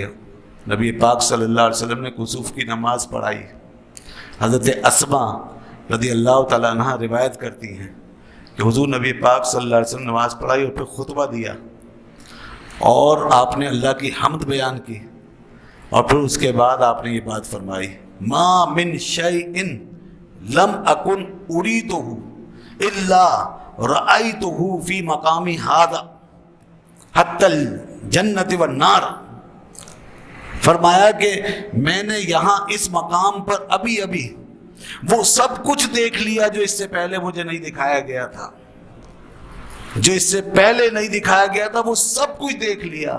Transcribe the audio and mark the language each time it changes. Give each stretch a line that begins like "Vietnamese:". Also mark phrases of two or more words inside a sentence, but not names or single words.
Urdu: نبی پاک
Arabic: صلی اللہ علیہ وسلم
Urdu: نے کسوف کی نماز پڑھائی، حضرت اسما
Arabic: رضی اللہ تعالیٰ عنہ
Urdu: روایت کرتی ہیں کہ حضور نبی پاک
Arabic: صلی اللہ علیہ وسلم
Urdu: نے نماز پڑھائی اور پھر خطبہ دیا، اور آپ نے اللہ کی حمد بیان کی، اور پھر اس کے بعد آپ نے یہ بات فرمائی،
Arabic: ما من شیء لم اکن اریدہ الا رأیتہ فی مقامی ھذا حتی الجنۃ والنار۔
Urdu: فرمایا کہ میں نے یہاں اس مقام پر ابھی وہ سب کچھ دیکھ لیا جو اس سے پہلے مجھے نہیں دکھایا گیا تھا، جو اس سے پہلے نہیں دکھایا گیا تھا وہ سب کچھ دیکھ لیا۔